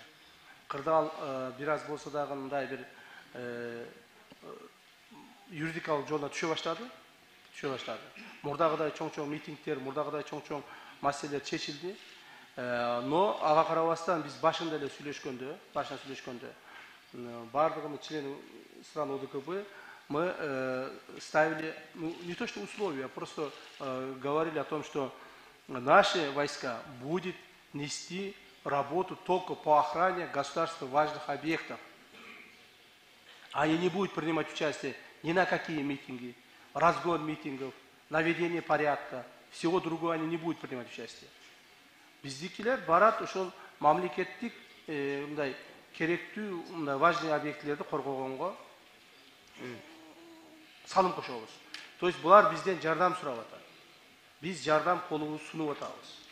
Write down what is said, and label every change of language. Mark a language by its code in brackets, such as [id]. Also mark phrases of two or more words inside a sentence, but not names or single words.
[ky] Кырдаал бир аз болсо дагы мындай бир юридикалык жолуна түшө баштады. Мурдагыдай чоң митингдер, мурдагыдай чоң маселелер чечилди. Но ага карабастан биз башында эле сүйлөшкөндө, бардыгымыз [ru] члены стран ОДКБ мы ставили, не то что условия, а просто говорили о том, что наши войска будут нести работу только по охране государственно важных объектов. Они не будут принимать участие ни на какие митинги, разгон митингов, наведение порядка, всего другого они не будут принимать участие. [ky] Биздикилер барат ошол мамлекеттик мындай керектүү мындай важный объектилерди коргогонго салым кошобуз. [ru] То есть [ky] булар бизден жардам сурап атат. Биз жардам колубузду сунуп атабыз.